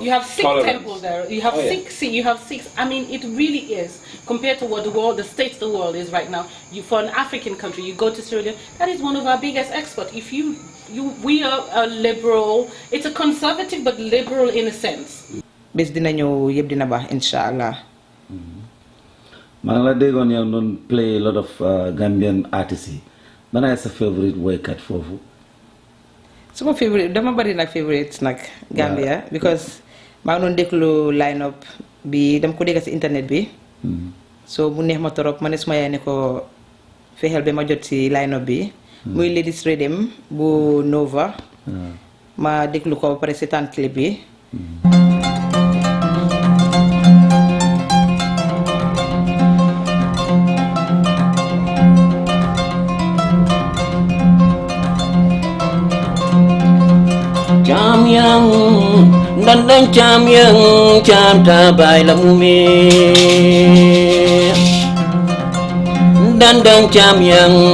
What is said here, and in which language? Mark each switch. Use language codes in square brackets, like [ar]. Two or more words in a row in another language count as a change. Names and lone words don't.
[en] You have Sikh tolerance. temples there. You have Oh, yeah. Sikh. See, you have Sikhs. I mean, it really is compared to what the state the world is right now. For an African country, you go to Sierra Leone. That is one of our biggest exports. We are a liberal. It's a conservative but liberal in a sense. [wo] Bés dina ñëw yëpp dina baax inshallah. maa ngi la déggoon yow doon [en] play a lot of Gambian artists [wo] yi ban ay sa favorite woykat foofu. Suma favorite dama bari nag favorites nag Gambia because maa ngi doon déglu [en] line up [wo] bi dama ko dégg si internet bi. So mu neex ma torop ma ne suma yaay ne ko fexeel ba ma jot si [en] line up [wo] bi. muy Ladies Rhythm bu Nova. ma déglu ko ba pare seetaan clip bi. Cham yang dandang cham yang cham tabai la mume dandang cham yang